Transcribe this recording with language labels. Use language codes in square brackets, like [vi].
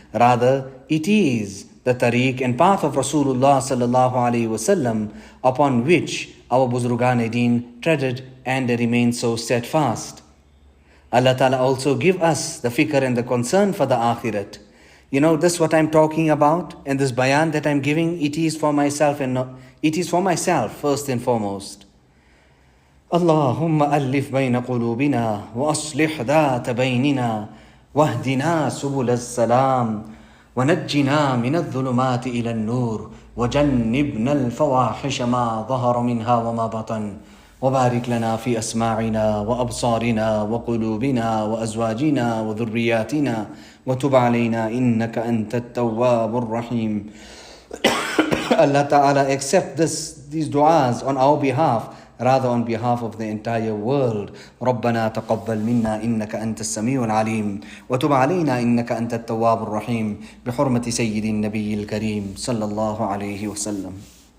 [en] Rather, it is the tariq and path of Rasulullah Sallallahu Alaihi Wasallam upon which our Buzrugan Deen treaded and they remain so steadfast. Allah Ta'ala also give us the fikr and the concern for the akhirat. You know, this what I'm talking about and this bayan that I'm giving, it is for myself and it is for myself first and foremost. [ar] اللهم ألف بين قلوبنا وأصلح ذات بيننا واهدنا سبل السلام ونجنا من الظلمات إلى النور وجنبنا الفواحش ما ظهر منها وما بطن وبارك لنا في أسماعنا وأبصارنا وقلوبنا وأزواجنا وذرياتنا وتب علينا إنك أنت التواب الرحيم. [en] Allah Ta'ala accept these du'as on our behalf, rather on behalf of the entire world. [ar] ربنا تقبل منا إنك أنت السميع العليم وتب علينا إنك أنت التواب الرحيم بحرمة سيد النبي الكريم صلى الله عليه وسلم.